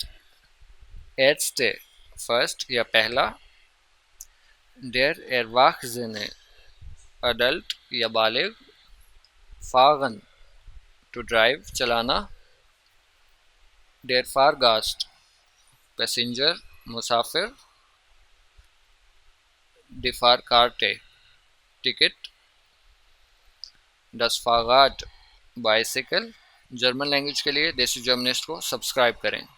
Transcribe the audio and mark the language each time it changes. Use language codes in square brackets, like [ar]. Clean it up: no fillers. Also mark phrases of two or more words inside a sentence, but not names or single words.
[hi] erste, फर्स्ट या पहला। [de] der Erwachsene, [hi] अडल्ट या बालिग। fahren, [en] to drive, [hi] चलाना। [de] der Fahrgast, [hi] पैसेंजर, मुसाफिर। [de] die Fahrkarte, टिकट। das Fahrrad, [hi] बाइसिकल। [en] German language [hi] के लिए देसी जर्मनिस्ट को सब्सक्राइब करें।